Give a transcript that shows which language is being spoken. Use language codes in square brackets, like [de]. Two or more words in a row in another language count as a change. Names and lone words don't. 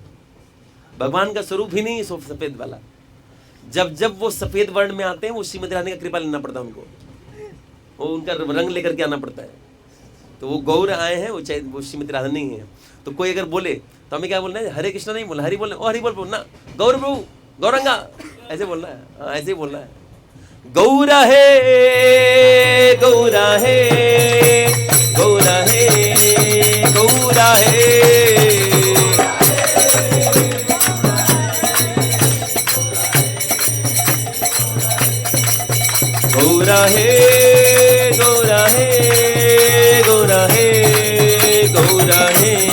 [hi] भगवान का स्वरूप ही नहीं सफेद वाला। जब जब वो सफेद वर्ण में आते हैं वो श्रीमती राधारानी का कृपा लेना पड़ता है उनको, वो उनका रंग लेकर के आना पड़ता है। तो वो गौर आए हैं, वो श्रीमती राधारानी ही है। तो कोई अगर बोले तो हमें क्या बोलना है? हरे कृष्णा नहीं बोलना, हरि बोलना। ओ हरि बोलना, गौर प्रभु, गौरंगा, ऐसे बोलना है। हाँ, ऐसे ही बोलना है। गौरा है, गौरा है, गौरा है, गौरा है। गौरा है, गौरा है, गौरा है, गौरा है।